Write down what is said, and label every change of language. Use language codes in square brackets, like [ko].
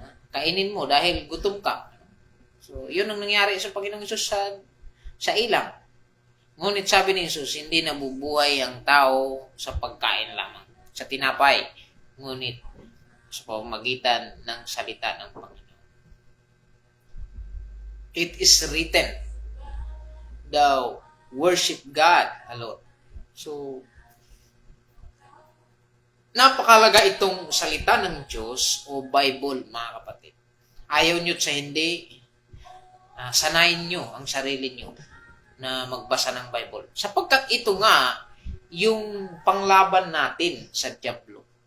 [tl] Kainin mo dahil gutom ka. So, yun ang nangyari sa Panginoong Hesus sa ilang. Ngunit sabi ni Jesus, hindi nabubuhay ang tao sa pagkain lamang, sa tinapay. Ngunit sa pamamagitan ng salita ng Panginoon. [en] It is written, thou worship God alone. [tl] So, napakalaga itong salita ng Diyos o Bible, mga kapatid. Ayaw nyo sa hindi, sanayin nyo ang sarili nyo na magbasa ng Bible. Sapagkat ito nga, yung panglaban natin sa Diablo.